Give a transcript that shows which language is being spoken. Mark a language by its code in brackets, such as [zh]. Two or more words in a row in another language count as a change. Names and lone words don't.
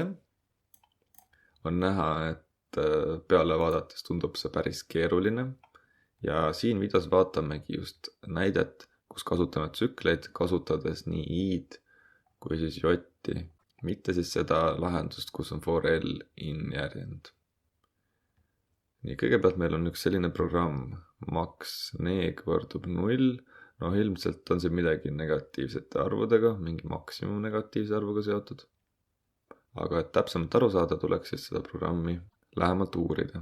[et] On näha, et peale vaadates tundub see päris keeruline. Ja siin videos vaatamegi just näidet, kus kasutame tsükleid, kasutades nii i-d kui siis j-i, mitte siis seda lahendust, kus on [en] for l in [et] järjend. Nii, kõigepealt meil on üks selline programm, max neeg võrdub 0, ilmselt on see midagi negatiivsete arvudega, mingi maksimum negatiivse arvuga seotud. Aga et täpsemalt aru saada, tuleks siis seda programmi lähemalt uurida.